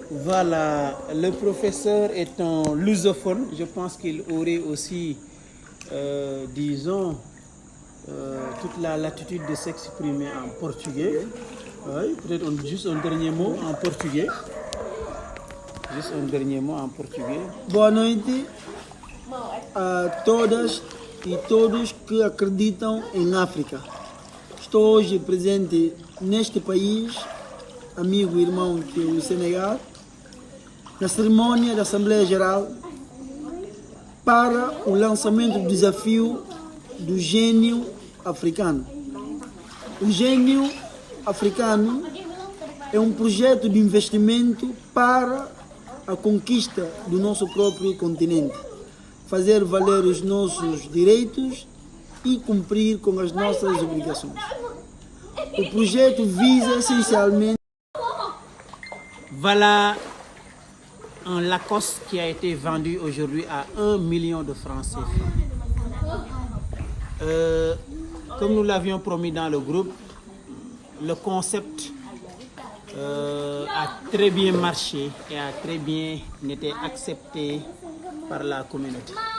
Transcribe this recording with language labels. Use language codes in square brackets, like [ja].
[fr] Voilà, le professeur est un lusophone. Je pense qu'il aurait aussi, disons, toute la latitude de s'exprimer en portugais. Oui, peut-être juste un dernier mot en portugais. Juste un dernier mot en portugais. [pt] Boa noite a todas e todos que acreditam em África. Estou hoje presente neste país, amigo e irmão que é o Senegal, na cerimônia da Assembleia Geral para o lançamento do desafio do Gênio Africano. O Gênio Africano é um projeto de investimento para a conquista do nosso próprio continente, fazer valer os nossos direitos e cumprir com as nossas obrigações. O projeto visa essencialmente... [fr] Voilà un Lacoste qui a été vendu aujourd'hui à 1 million de francs CFA. Comme nous l'avions promis dans le groupe, le concept a très bien marché et a très bien été accepté par la communauté.